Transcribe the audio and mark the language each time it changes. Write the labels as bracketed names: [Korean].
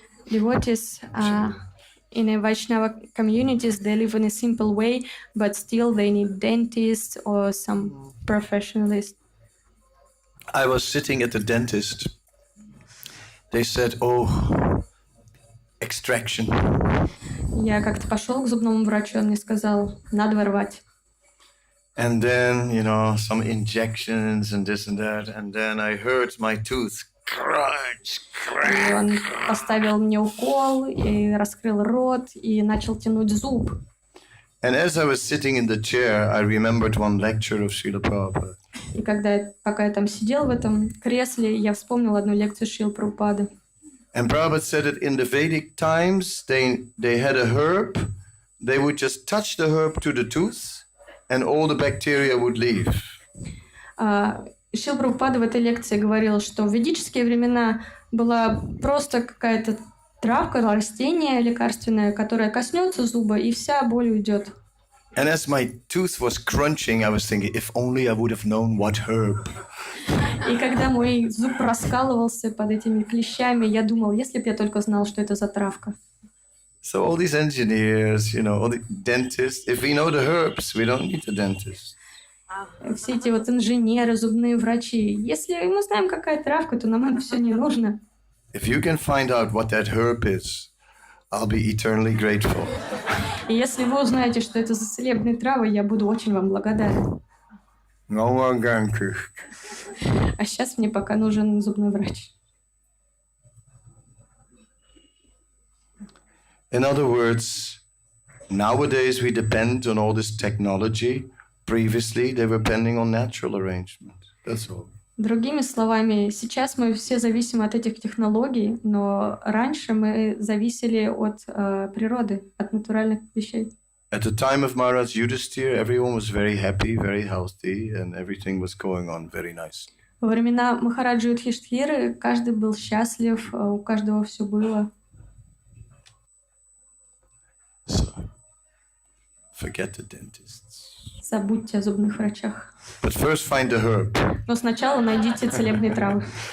[English] Devotees in a Vaishnava communities, they live in a simple way, but still they need dentists or some professionalists. I was sitting at the dentist. They said, oh, extraction. [Russian] Я как-то пошел к зубному врачу, он мне сказал, надо вырвать. [English] And then, some injections and this and that. And then I heard my tooth crunch, [Russian] И он поставил мне укол, и раскрыл рот, и начал тянуть зуб. [English] And as I was sitting in the chair, I remembered one lecture of Srila Prabhupada. [Russian] И пока я там сидел в этом кресле, я вспомнил одну лекцию Шрилы Прабхупады. [English] And Prabhupada said that in the Vedic times, they had a herb. They would just touch the herb to the tooth, and all the bacteria would leave. [Russian] Шрила Прабхупада в этой лекции говорил, что в ведические времена была просто какая-то травка, растение лекарственное, которое коснется зуба, и вся боль уйдет. [English] And as my tooth was crunching, I was thinking, if only I would have known what herb. [Russian] И когда мой зуб раскалывался под этими клещами, я думал, если бы я только знал, что это за травка. [English] So all these engineers, all the dentists, if we know the herbs, we don't need the dentist. [Russian] Все эти вот инженеры, зубные врачи. Если мы знаем, какая травка, то нам это все не нужно. [English] If you can find out what that herb is, I'll be eternally grateful. [Russian] И если вы узнаете, что это за целебные травы, я буду очень вам благодарен. [English] No more ganku. [Russian] А сейчас мне пока нужен зубной врач. [English] In other words, nowadays we depend on all this technology. Previously, they were depending on natural arrangement. That's all. [Russian] Другими словами, сейчас мы все зависим от этих технологий, но раньше мы зависели от природы, от натуральных вещей. [English] At the time of Maharaj Yudhisthira, everyone was very happy, very healthy, and everything was going on very nice. [Russian] Во времена Махараджи Юдхиштхиры каждый был счастлив, у каждого все было. [English] So, forget the dentists. [Russian] Забудьте о зубных врачах. [English] But first find the herb. [Russian] Но сначала найдите целебные травы.